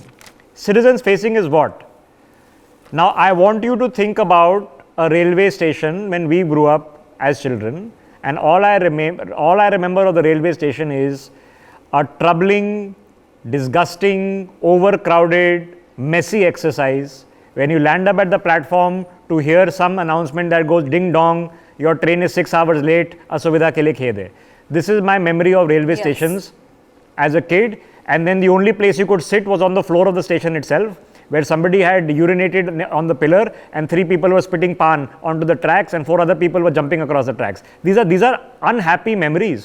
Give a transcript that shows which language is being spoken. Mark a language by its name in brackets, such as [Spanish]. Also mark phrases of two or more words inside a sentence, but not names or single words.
[English] Citizens facing is what? Now I want you to think about a railway station when we grew up as children, and all I remember of the railway station is a troubling, disgusting, overcrowded, messy exercise. When you land up at the platform to hear some announcement that goes ding dong, your train is 6 hours late, [Hindi] असुविधा के लिए खेद. [English] This is my memory of railway stations as a kid, and then the only place you could sit was on the floor of the station itself, where somebody had urinated on the pillar and 3 people were spitting pan onto the tracks and 4 other people were jumping across the tracks. These are unhappy memories.